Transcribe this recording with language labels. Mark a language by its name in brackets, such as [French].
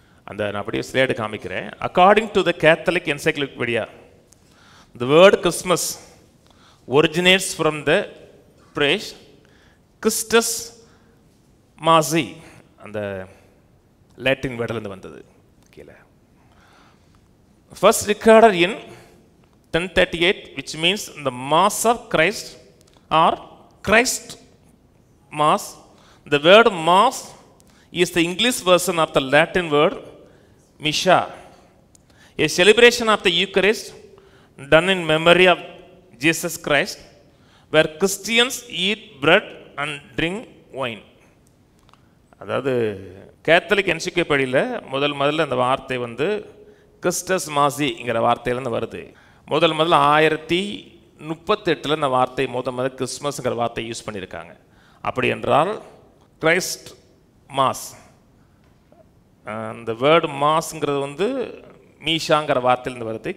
[Tamil] அந்த நான் அப்படியே ஸ்லைடு காமிக்கிறேன். [English] according to the Catholic encyclopedia, the word Christmas originates from the phrase Christus Masi, [Tamil] அந்த லாட்டின் வேர்டிலிருந்து வந்தது. [English] கீழே first recorded in 1038, which means the Mass of Christ or Christ Mass. The word Mass is the English version of the Latin word Misha, a celebration of the Eucharist done in memory of Jesus Christ, where Christians eat bread and drink wine. [Tamil] அதாவது Catholic என்சைக்ளோபீடியாவில் முதல்ல அந்த வார்த்தை வந்து கிறிஸ்டஸ் மாசிங்கிற வார்த்தையிலேருந்து வருது. முதல்ல 1038 இந்த வார்த்தை முதல் கிறிஸ்மஸ்ங்கிற வார்த்தை யூஸ் பண்ணியிருக்காங்க. அப்படி என்றால் கிரைஸ்ட் மாஸ், அந்த வேர்டு மாஸ்ங்கிறது வந்து மீஷாங்கிற வார்த்தையிலேருந்து வருது.